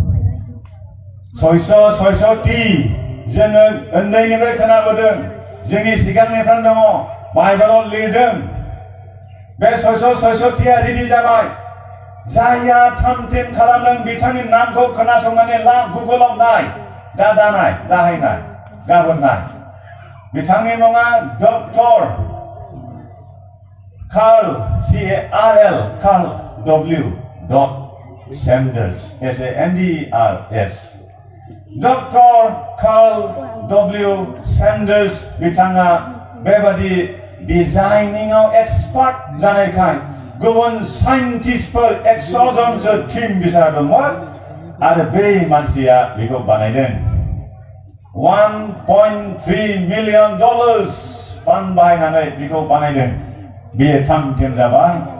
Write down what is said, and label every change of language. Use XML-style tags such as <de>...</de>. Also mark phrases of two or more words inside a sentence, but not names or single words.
<brx>600 T जोङो उन्दैनिफ्राय खोनाबोदों जोंनि सिगांनिफ्राय दङ बाइबेलाव लिरदों बे 600 T रेडि जाबाय जायहा थाम-थिम खालामदों बिथांनि नामखौ खोनासंनानै ला गुगोलाव नाय दाहाय नाय गाबोन नाय बिथांनि मुङा डक्टर कार्ल C-A-R-L कार्ल W. Sanders S-A-N-D-E-R-S डक्टर कार्ल W. Sanders बिथाङा बेबादि डिजाइनिंआव एक्सपार्ट जानायखाय गुबुन साइन्टिस्टफोर 100 जनसो टीम बिसा दंमोन आरो बे मानसिया बेखौ बानायदों $1.3 million फान्ड बाहायनानै बेखौ बानायदों बेयो थाम-थिम जाबाय</brx>